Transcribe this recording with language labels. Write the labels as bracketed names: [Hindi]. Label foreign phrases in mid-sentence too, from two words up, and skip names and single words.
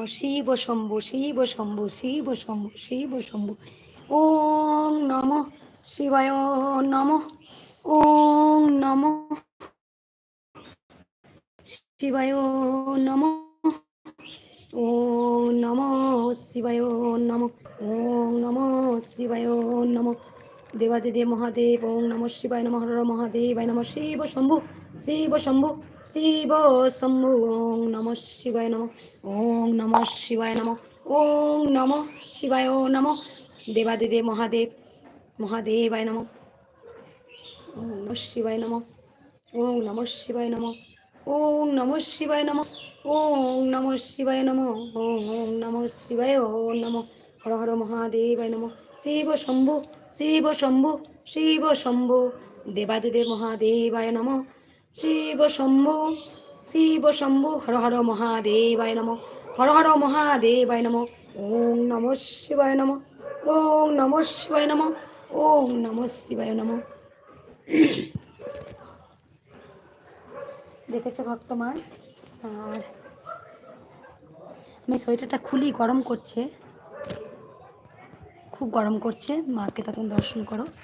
[Sanskrit] শিব শম্ভু, শিব শম্ভু, শিব শম্ভু, শিব শম্ভু। ওং নমঃ শিবায় নমঃ। ওং নমঃ শিবায় নমঃ। ওং নমঃ শিবায় নমঃ। ওং নমঃ শিবায় নমঃ। দেবাদিদেব মহাদেব ওং নমঃ শিবায় নমঃ। হর হর মহাদেবায় নমঃ। শিব শম্ভু, শিব শম্ভু, শিব শম্ভু। ওং নমঃ শিবায় নমঃ। ওং নমঃ শিবায় নমঃ। ওং নমঃ শিবায় নমঃ। দেবাদিদেব মহাদেব মহাদেবায় নমঃ। ওং নমঃ শিবায় নমঃ। ওং নমঃ শিবায় নমঃ। ওং নমঃ শিবায় নমঃ। ওং নমঃ শিবায় নমঃ। ওং নমঃ শিবায় নমঃ। হর হর মহাদেবায় নমঃ। শিব শম্ভু, শিব শম্ভু, শিব শম্ভু। দেবাদিদেব মহাদেবায় নমঃ। শিব শম্ভু, শিব শম্ভু। হর হর মহাদেবায় নমঃ। হর হর মহাদেবায় নমঃ। ওং নমঃ শিবায় নমঃ। ওং নমঃ শিবায় নমঃ। ওং নমঃ শিবায় নমঃ। [Bangla] দেখেছো ভক্তমা? আর আমি সোয়েটারটা খুলি, গরম করছে, খুব গরম করছে। মাকে তখন দর্শন করো।